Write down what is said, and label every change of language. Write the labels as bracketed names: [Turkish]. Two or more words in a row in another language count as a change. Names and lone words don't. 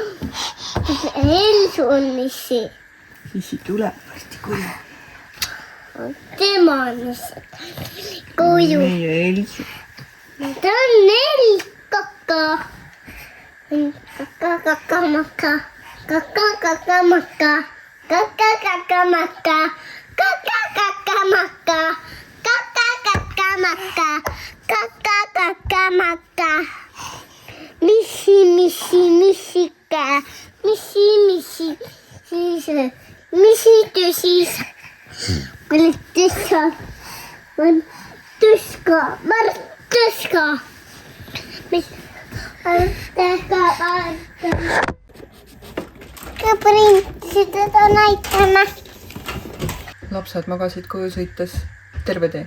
[Estonian] Elsu on issi. Issi tuleb varsti koju. Tema on issi koju. Meie Elsu. Ta on kaka. Kaka-kaka-maka. Kaka-kaka-maka. Kaka-kaka-maka. Kaka-kaka-maka. Kaka-kaka-maka. Kaka-kaka-maka. Missi-missi-missika. Missi-missi. Missi-tüsis. Tuska. Tuska. Seda näitama. Lapsed magasid koju sõites terve tee.